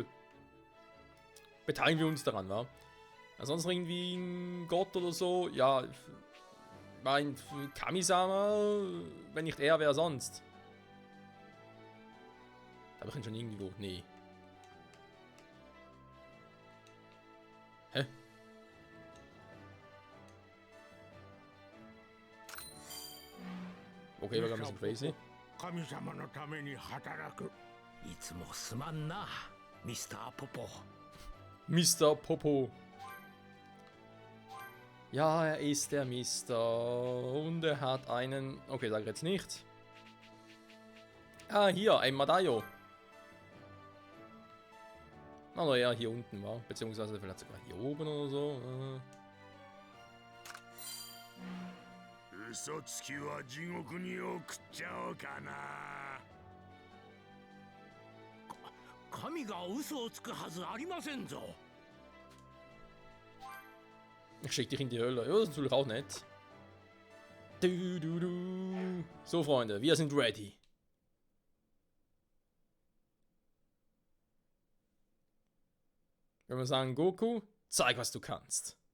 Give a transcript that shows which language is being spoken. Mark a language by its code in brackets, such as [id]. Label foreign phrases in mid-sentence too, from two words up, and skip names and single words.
[de] Beteiligen wir uns daran, wa? Ansonsten irgendwie ein Gott oder so, ja, mein Kamisama, wenn nicht er, wer sonst? Habe ich ihn schon irgendwo? Nee. Hä? Okay, war ein bisschen crazy. [ja] 神様のために働く。いつもすまんな、ミスターポポ。 [de] Mr. Popo. Ja, er ist der Mister. Und er hat einen... Okay, sag ich jetzt nicht. Ah, hier, ein Madaio. Aber ja, hier unten war. Beziehungsweise vielleicht sogar hier oben oder so. [ja] 嘘つきは地獄に送っちゃおうかな。神が嘘をつくはずありませんぞ。 [de] Ich schick dich in die Hölle. Ja, das ist natürlich auch nett. Du, du, du. So, Freunde, wir sind ready. Wenn wir sagen, Goku, zeig, was du kannst.